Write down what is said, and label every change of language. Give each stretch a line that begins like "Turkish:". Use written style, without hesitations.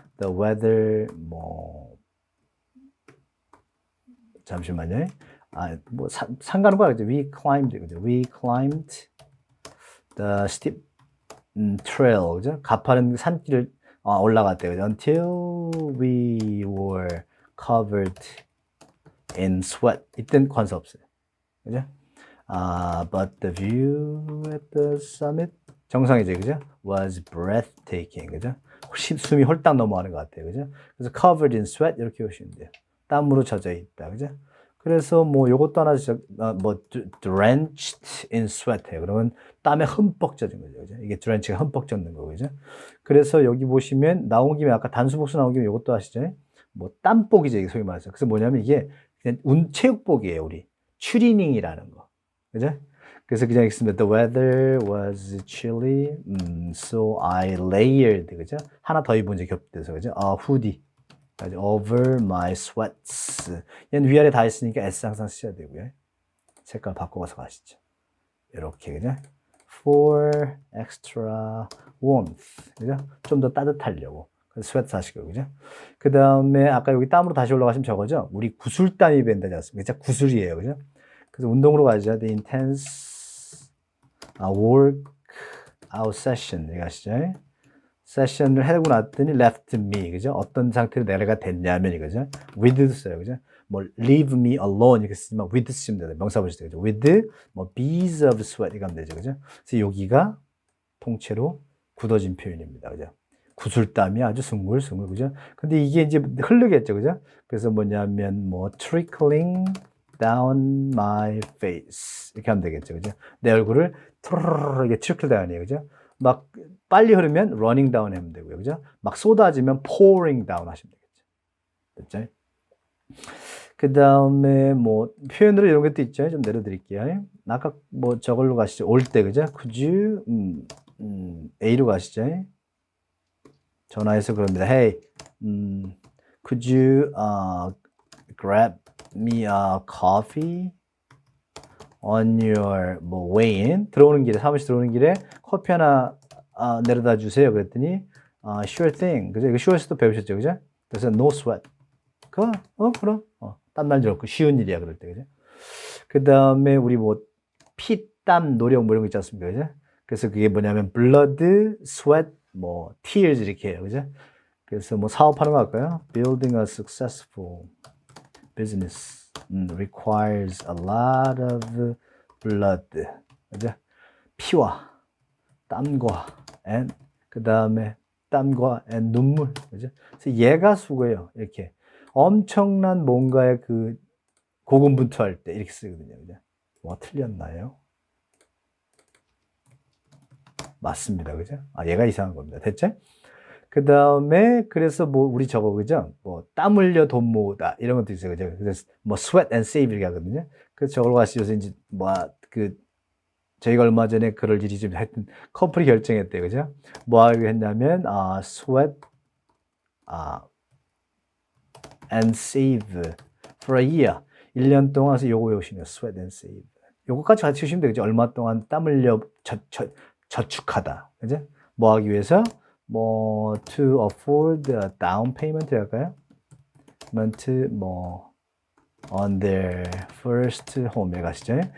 English: The weather,
Korean: 잠시만요. 상관은 거야. 그죠?
English: We climbed,
Korean: 그죠?
English: We climbed the steep trail.
Korean: 그죠? 가파른 산길을 올라갔대요. 그죠?
English: Until we were covered in sweat.
Korean: 이땐 관사 없어요. 그죠?
English: But the view at the summit
Korean: 정상이죠, 그죠?
English: Was breathtaking,
Korean: 그죠? 숨이 홀딱 넘어가는 것 같아요, 그죠? 그래서
English: covered in sweat
Korean: 이렇게 보시면 돼요. 땀으로 젖어 있다, 그죠? 그래서 뭐 요것도 하나
English: drenched in sweat
Korean: 해요. 그러면 땀에 흠뻑 젖은 거죠, 그죠? 이게 drench가 흠뻑 젖는 거고, 그죠? 그래서 여기 보시면 나온 김에 아까 단수복수 나온 김에 요것도 아시죠? 뭐 땀복이죠, 이게 소위 말해서. 그래서 뭐냐면 이게 그냥 체육복이에요, 우리. 추리닝이라는 거. 그죠? 그래서 그냥 읽습니다.
English: The weather was chilly, so I layered,
Korean: 그죠? 하나 더 입은 이제 겹돼서, 그죠?
English: A hoodie, over my sweats.
Korean: 얘는 위아래 다 있으니까 S 항상 쓰셔야 되고요. 색깔 바꿔서 가시죠. 이렇게, 그죠?
English: For extra warmth,
Korean: 그죠? 좀 더 따뜻하려고. 그래서 스웨트 하시고, 그죠? 그 다음에 아까 여기 땀으로 다시 올라가시면 저거죠? 우리 구슬땀이 밴다지 않습니까? 진짜 구슬이에요, 그죠? 그래서 운동으로 가죠.
English: The intense workout session.
Korean: 이거 아시죠? 세션을 해고 났더니
English: left me.
Korean: 그죠? 어떤 상태로 내가 됐냐면 이거죠. with 써요. 그죠? 뭐
English: leave me alone
Korean: 이렇게 쓰지만 with 쓰시면 돼요. 명사 보실 때. 그죠? with 뭐
English: beads of sweat
Korean: 이거 하면 되죠. 그죠? 그래서 여기가 통째로 굳어진 표현입니다. 그죠? 구슬땀이 아주 숭글숭글. 그죠? 근데 이게 이제 흐르겠죠. 그죠? 그래서 뭐냐면 뭐
English: trickling down my face
Korean: 이렇게 하면 되겠죠, 그죠? 내 얼굴을 트르르르 이게 trickle down이에요, 그죠? 막 빨리 흐르면
English: running down
Korean: 하면 되고요, 그죠? 막 쏟아지면
English: pouring down
Korean: 하시면 되겠죠, 됐죠? 그 다음에 뭐 표현으로 이런 것도 있죠. 좀 내려드릴게요. 아까 뭐 저걸로 가시죠. 올 때 그죠?
English: Could you
Korean: A로 가시죠. 전화해서 그럽니다.
English: Hey, could you grab me a coffee on your
Korean: 뭐
English: way in?
Korean: 들어오는 길에 사무실 들어오는 길에 커피 하나 내려다 주세요. 그랬더니
English: sure thing.
Korean: 그죠? 이거 sure에서도 배우셨죠, 그죠? 그래서
English: no sweat.
Korean: 그럼 땀날 일 없고 쉬운 일이야 그럴 때, 그죠? 그 다음에 우리 뭐 피땀 노력 뭐 이런 거 있지 않습니까, 그죠? 그래서 그게 뭐냐면
English: blood, sweat,
Korean: 뭐 tears 이렇게 해요, 그죠? 그래서 뭐 사업하는 거 할까요?
English: Building a successful business requires a lot of blood,
Korean: 그죠? 피와 땀과 and 그 다음에 땀과 and 눈물, 그죠? 그래서 얘가 수고예요. 이렇게 엄청난 뭔가의 그 고군분투할 때 이렇게 쓰거든요, 그죠? 뭐 틀렸나요? 맞습니다, 그죠? 얘가 이상한 겁니다. 됐죠? 그 다음에 그래서 뭐 우리 저거 그죠? 뭐 땀 흘려 돈 모으다 이런 것도 있어요, 그죠? 그래서 뭐
English: sweat and save
Korean: 이렇게 하거든요. 그래서 저걸 가시면서 이제 뭐 그 저희가 얼마 전에 그럴 일이 좀 하여튼 커플이 결정했대요, 그죠? 뭐 하기로 했냐면
English: sweat and save for a year.
Korean: 1년 동안 해서 요거 외우시면
English: sweat and save.
Korean: 요거까지 같이 주시면 되겠죠. 얼마 동안 땀 흘려 저축하다. 그죠? 뭐 하기 위해서? 뭐
English: to afford a down payment
Korean: 할까요?
English: 뭐 on their first home에
Korean: 가시죠.